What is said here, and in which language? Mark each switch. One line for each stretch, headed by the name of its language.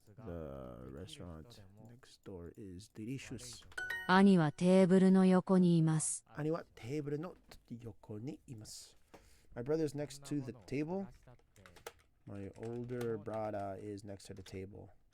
English: The restaurant next door is delicious.
Japanese: 兄はテーブルの横にいます。兄はテーブルの横にいます。
English: My brother is next to the table. My older brother is next to the table.